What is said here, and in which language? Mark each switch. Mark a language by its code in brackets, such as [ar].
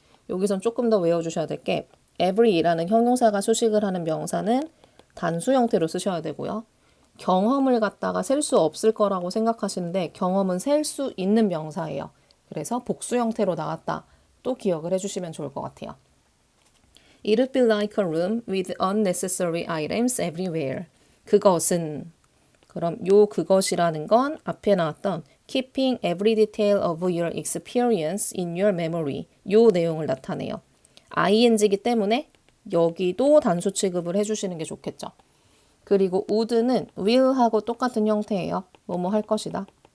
[ko] 여기선 조금 더 외워주셔야 될 게 every라는 형용사가 수식을 하는 명사는 단수 형태로 쓰셔야 되고요. 경험을 갖다가 셀 수 없을 거라고 생각하시는데 경험은 셀 수 있는 명사예요. 그래서 복수 형태로 나왔다. 또 기억을 해주시면 좋을 것 같아요. [en] It would be like a room with unnecessary items everywhere. [ko] 그것은, 그럼 요 그것이라는 건 앞에 나왔던 [en] keeping every detail of your experience in your memory, [ko] 요 내용을 나타내요. ing이기 때문에 여기도 단수 취급을 해주시는 게 좋겠죠. 그리고 would는 will하고 똑같은 형태예요. 뭐뭐 할 것이다.